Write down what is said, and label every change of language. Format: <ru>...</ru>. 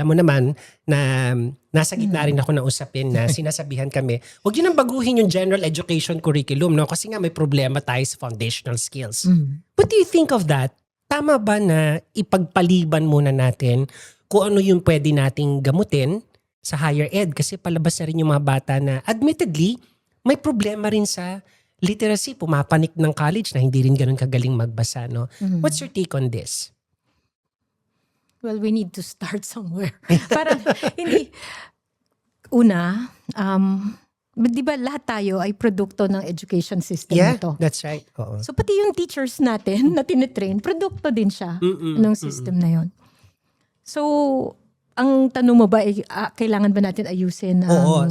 <tl>Alam mo naman na nasa gitna rin ako ng usapin na sinasabihan kami, huwag yun ang baguhin yung general education curriculum, no? Kasi nga may problema tayo sa foundational skills.</tl> <en>What do you think of that?</en> <tl>Tama ba na ipagpaliban muna natin kung ano yung pwede nating gamutin sa higher ed? Kasi palabas na rin yung mga bata na admittedly, may problema rin sa literacy. Pumapanik ng college na hindi rin ganun kagaling magbasa. No?</tl> <en>What's your take on this? Well, we need to start somewhere.</en> <tl>Parang hindi... Una, di ba lahat tayo ay produkto ng education system na to?</tl> <en>That's right.</en> <tl>Oo. So pati yung teachers natin na tinitrain, produkto din siya ng system na yon. So, ang tanong mo ba, kailangan ba natin ayusin ang</tl>